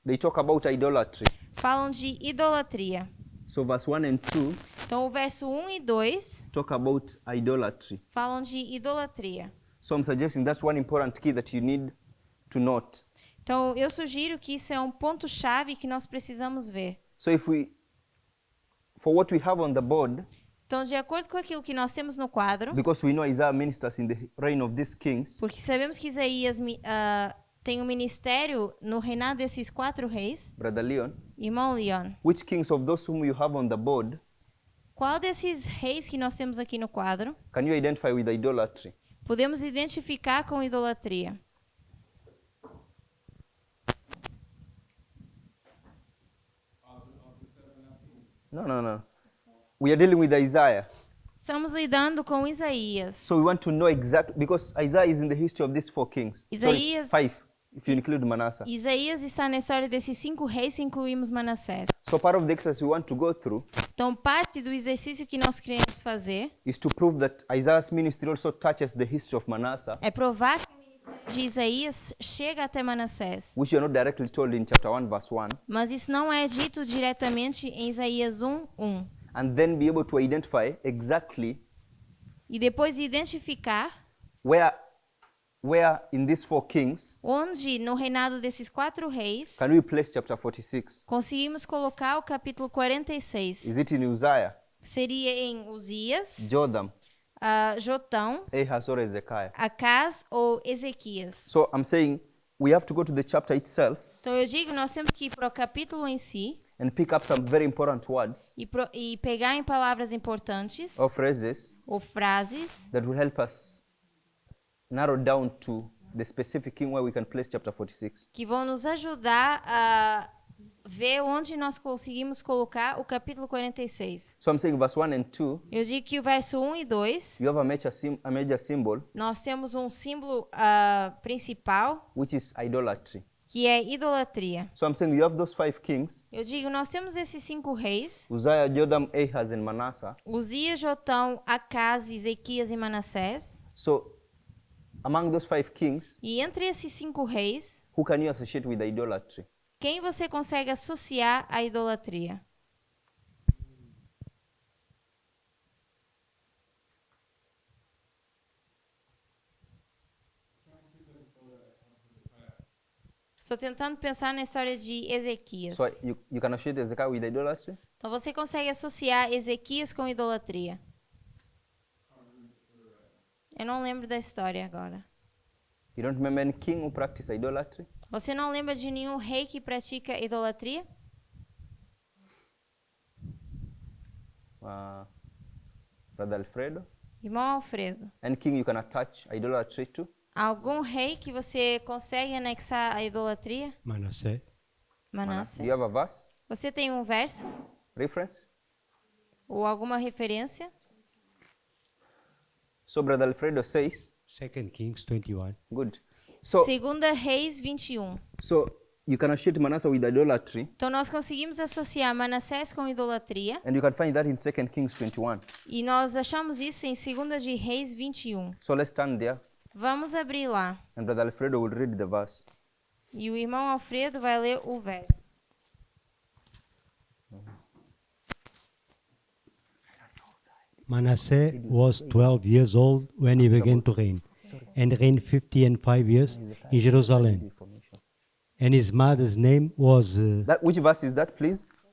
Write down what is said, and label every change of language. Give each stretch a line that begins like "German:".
English: they talk about idolatry.
Portuguese: falam de idolatria.
English: So verse 1 and 2
Portuguese: Então, o verso 1 e 2
English: talk about idolatry.
Portuguese: falam de idolatria.
English: So I'm suggesting that's one important key that you need to note.
Portuguese: Então, eu sugiro que isso é um ponto-chave que nós precisamos ver.
English: So for what we have on the board,
Portuguese: Então, de acordo com aquilo que nós temos no quadro,
English: because we know Isaiah ministers in the reign of these kings,
Portuguese: porque sabemos que Isaías tem um ministério no reinado desses 4 reis,
English: Brother Leon,
Portuguese: irmão Leon,
English: which kings of those whom you have on the board
Portuguese: qual desses reis que nós temos aqui no quadro
English: can you identify with idolatry?
Portuguese: podemos identificar com idolatria?
English: No. We are dealing with Isaiah.
Portuguese: Estamos lidando com Isaías.
English: So we want to know exactly, because Isaiah is in the history of these 4 kings.
Portuguese: Isaías-
English: Sorry, 5, if you include Manasseh.
Portuguese: Isaías está na história desses 5 reis se incluímos Manassés.
English: So part of the exercise we want to go through
Portuguese: Então, parte do exercício que nós queremos fazer
English: is to prove that Isaiah's ministry also touches the history of Manasseh,
Portuguese: é provar que o ministério de Isaías chega até Manassés.
English: which you are not directly told in chapter 1, verse 1,
Portuguese: Mas isso não é dito diretamente em Isaías 1:1.
English: and then be able to identify exactly
Portuguese: E depois identificar
English: where in these 4 kings
Portuguese: onde, no reinado desses 4 reis,
English: can we place chapter 46.
Portuguese: conseguimos colocar o capítulo 46.
English: Is it in Uzziah,
Portuguese: Seria em Uzias,
English: Jotham,
Portuguese: Jotão,
English: Ahaz, or Hezekiah?
Portuguese: Acaz ou Ezequias.
English: So I'm saying we have to go to the chapter itself
Portuguese: Então eu digo, nós temos que ir para o capítulo em si
English: and pick up some very important words
Portuguese: e pegar em palavras importantes
English: or phrases
Portuguese: ou frases
English: that will help us narrow down to the specific king where we can place chapter 46.
Portuguese: que vão nos ajudar a ver onde nós conseguimos colocar o capítulo 46.
English: So I'm saying verse 1 and 2,
Portuguese: Eu digo que o verso 1 e 2,
English: you have a major symbol,
Portuguese: nós temos um símbolo principal,
English: which is idolatry.
Portuguese: que é idolatria.
English: So I'm saying you have those 5 kings,
Portuguese: Eu digo, nós temos esses 5 reis,
English: Uzziah, Jotham, Ahaz, and Manasseh.
Portuguese: Uzias, Jotão, Acaz, Ezequias e Manassés.
English: So among those 5 kings,
Portuguese: E entre esses 5 reis,
English: who can you associate with idolatry?
Portuguese: quem você consegue associar à idolatria? Estou tentando pensar na história de Ezequias.
English: So you can associate Hezekiah with idolatry?
Portuguese: Então você consegue associar Ezequias com idolatria? Eu não lembro da história agora.
English: You don't remember any king who practiced idolatry?
Portuguese: Você não lembra de nenhum rei que pratica idolatria?
English: Brother Alfredo?
Portuguese: Irmão Alfredo,
English: Any king you can attach idolatry to?
Portuguese: algum rei que você consegue anexar a idolatria?
English: Manasseh.
Portuguese: Manassés.
English: Do you have a verse?
Portuguese: Você tem um verso
English: Reference?
Portuguese: ou alguma referência?
English: So Brother Alfredo says, 2 Kings 21. good. So,
Portuguese: Segunda Reis 21.
English: so you can associate Manasseh with idolatry,
Portuguese: Então nós conseguimos associar Manassés com idolatria
English: and you can find that in 2 Kings 21.
Portuguese: e nós achamos isso em Segunda de Reis 21.
English: So let's stand there,
Portuguese: Vamos abrir lá.
English: and Brother Alfredo will read the verse.
Portuguese: E o irmão Alfredo vai ler o verso.
English: Manasseh was 12 years old when he began to reign, and reigned 50 and 5 years in Jerusalem. And his mother's name was, Which verse is that, please?